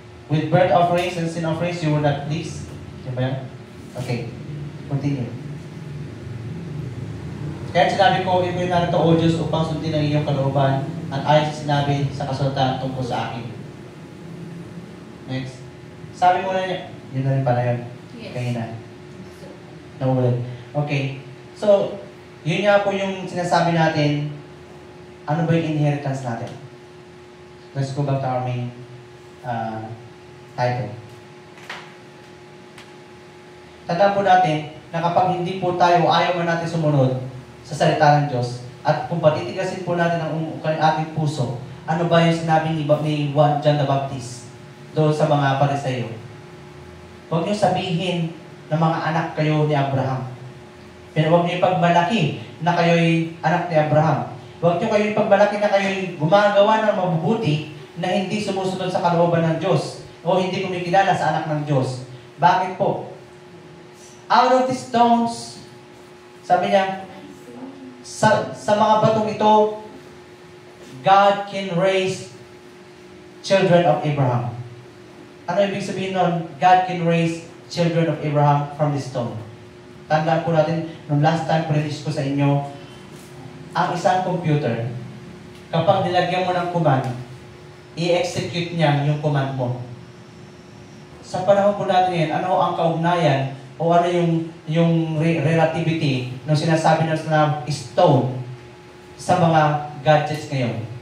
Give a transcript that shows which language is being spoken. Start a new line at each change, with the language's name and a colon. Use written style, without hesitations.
English: With burnt offerings and sin offerings, you will not please.
Filipino: Diba yan? Okay. Continue. Kaya sinabi ko, ibigay na ito, O Diyos, upang sundin ang iyong kalooban at ayon sa sinabi sa kasulatan tungkol sa akin. Next. Sabi mo na niya, yun na rin pala yun.
English: Yes.
Filipino: Kaya na. Namulat. Okay. So, yun nga po yung sinasabi natin, ano ba yung inheritance natin?
English: Let's go back to our main title.
Filipino: Tandaan po natin na kapag hindi po tayo ayaw man natin sumunod sa salita ng Diyos at kung patitigasin po natin ang ating puso, ano ba yung sinabi ni John the Baptist doon sa mga Pariseyo? Huwag niyo sabihin na mga anak kayo ni Abraham. Pero huwag niyo ipagmalaki na kayo'y anak ni Abraham. Huwag niyo kayo ipagmalaki na kayo'y gumagawa ng mabubuti na hindi sumusunod sa kalooban ng Diyos o hindi kumikilala sa anak ng Diyos. Bakit po?
English: out of these stones,
Filipino: sabi niya, sa mga batong ito,
English: God can raise children of Abraham.
Filipino: Ano ibig sabihin nun?
English: God can raise children of Abraham from this stone.
Filipino: Tandaan po natin, nung
English: last time preach
Filipino: ko sa inyo, ang isang computer, kapag nilagyan mo ng command, i-execute niya yung command mo. Sa panahon po natin ngayon, ano ang kaugnayan o ano yung relativity ng sinasabi na stone sa mga gadgets ngayon?